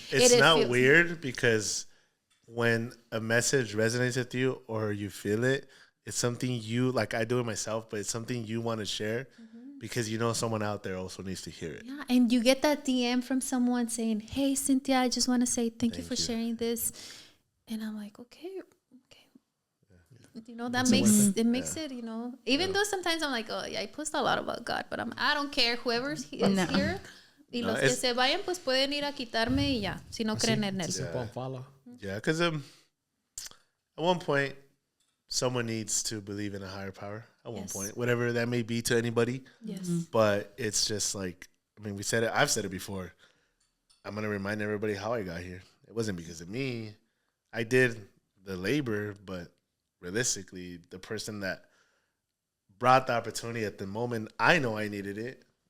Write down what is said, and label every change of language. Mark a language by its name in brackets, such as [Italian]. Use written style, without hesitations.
[English] it's not weird because when a message resonates with you or you feel it, it's something you, like I do it myself, but it's something you want to share because someone out there also needs to hear it. Yeah, and you get that DM from someone saying, hey, Cynthia, I just want to say thank you for sharing this. And I'm like, okay. Yeah. That makes it, even though sometimes I'm like, oh, yeah, I post a lot about God, but I don't care. Whoever's is here, [Spanish] y los que se vayan, pues pueden ir a quitarme y ya, si no creen en él. [English] Yeah, because at one point, someone needs to believe in a higher power. At one point, whatever that may be to anybody. Yes. But it's just like, we said it. I've said it before. I'm going to remind everybody how I got here. It wasn't because of me. I did the labor, but realistically, the person that brought the opportunity at the moment, I know I needed it.